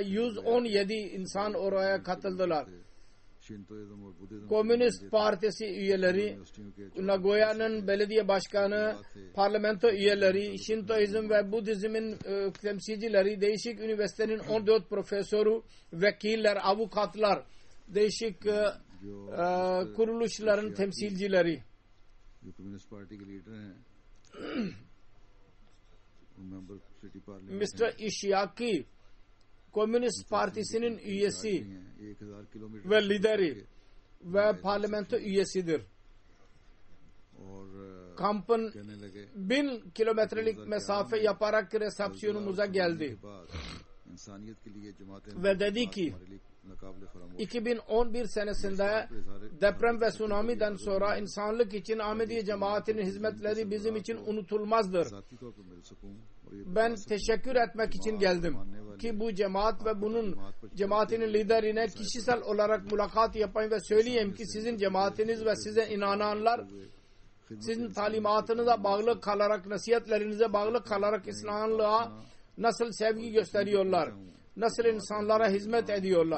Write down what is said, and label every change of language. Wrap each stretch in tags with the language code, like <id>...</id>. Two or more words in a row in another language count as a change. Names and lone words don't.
<tr>117 insan oraya katıldılar. Komünist Partisi üyeleri, Nagoya'nın belediye başkanı, parlamento üyeleri, Şintoizm ve Budizmin temsilcileri, değişik üniversitenin 14 profesörü, vekiller, avukatlar, değişik kuruluşların temsilcileri.</tr> <ur>جو کمیونسٹ پارٹی کے لیڈر ہیں</ur> <en>member city parliament</en> <ur>Mr.</ur> <tr>İşyaki Komünist Partisi'nin üyesi</tr> <ur>1000 کلومیٹر</ur> <tr>ve lideri ve parlamento üyesidir.</tr> <ur>اور</ur> <tr>Kampın</tr> <ur>کہنے لگے</ur> <tr>1000 kilometrelik mesafe yaparak resepsiyonumuza geldi.</tr> <ur>انسانیت کے لیے جماعتیں</ur> <tr>Ve dedi ki 2011 senesinde deprem ve tsunami'den sonra insanlık için Ahmediye cemaatinin hizmetleri bizim için unutulmazdır. Ben teşekkür etmek için geldim ki bu cemaat ve bunun cemaatinin liderine kişisel olarak mülakat yapayım ve söyleyeyim ki sizin cemaatiniz ve size inananlar sizin talimatınıza bağlı kalarak, nasihatlerinize bağlı kalarak İslamlığa nasıl sevgi gösteriyorlar, nasıl insanlara hizmet ediyorlar.</tr>